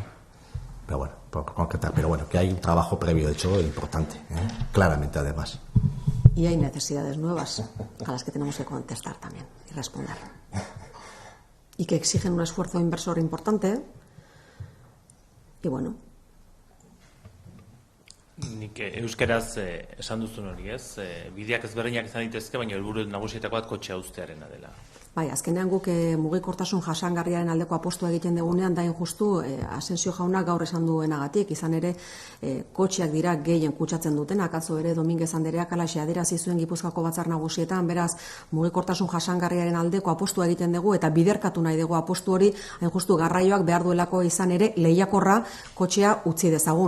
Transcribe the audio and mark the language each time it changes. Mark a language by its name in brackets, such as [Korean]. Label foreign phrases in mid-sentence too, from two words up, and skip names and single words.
[Spanish] Pero bueno, por concretar, pero bueno, que hay un trabajo previo hecho importante, ¿eh? Claramente además. Y hay necesidades nuevas a las que tenemos que contestar también y responder. Y que exigen un esfuerzo inversor importante. Y bueno. [Basque] Nik euskeraz esan duzun hori, ez? Bideak ezberdinak izan daitezke, baina helburu nagusietako bat kotxea uztearena dela. Bai, azkenean guk mugikortasun jasangarriaren aldeko apostua egiten dugunean da justu Asensio jaunak gaur esan duenagatik, izan ere kotxeak dira gehien kutsatzen dutenak, atzo ere Dominguez Andereak alaxe adierazi zuen Gipuzkoako Batzar Nagusietan, beraz mugikortasun jasangarriaren aldeko apostua egiten dugu eta biderkatu nahi dugu apostu hori, hain justu garraioak behar duelako izan ere lehiakorra kotxea utzi dezagun.